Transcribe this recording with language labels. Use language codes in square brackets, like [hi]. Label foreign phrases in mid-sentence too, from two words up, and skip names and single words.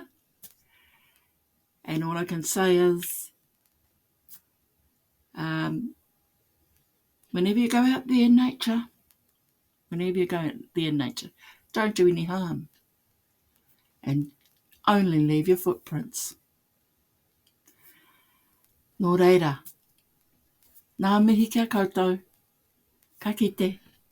[en] And all I can say is, whenever you go out there in nature, don't do any harm. And only leave your footprints. [mi] Nō reira, ngā mihi kia koutou, ka kite.